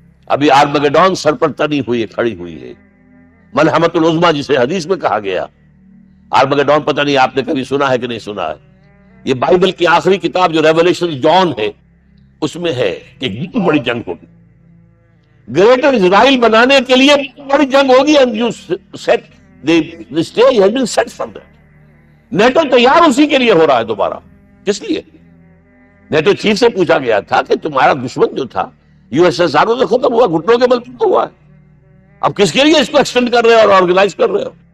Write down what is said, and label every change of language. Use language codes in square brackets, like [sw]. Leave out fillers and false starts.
[ur] ابھی آرمگڈون سر پر تنی ہوئی, کھڑی ہوئی ہے, ملحمت العظمیٰ جسے حدیث میں کہا گیا. آرمگڈون پتہ نہیں آپ نے کبھی سنا ہے کہ نہیں سنا ہے. یہ بائبل کی آخری کتاب جو ریولیشن جان ہے, اس میں ہے کہ ایک بڑی جنگ ہوگی, گریٹر اسرائیل بنانے کے لیے بڑی جنگ ہوگی. [en] and you set the stage has been set for that. [ur] NATO تیار اسی کے لیے ہو رہا ہے دوبارہ. کس لیے؟ نیٹو چیف سے پوچھا گیا تھا کہ تمہارا دشمن جو تھا یو ایس ایس آر سے ختم ہوا, گھٹنوں کے بل ہوا ہے, اب کس کے لیے اس کو ایکسٹینڈ کر رہے ہو اور آرگنائز کر رہے ہو؟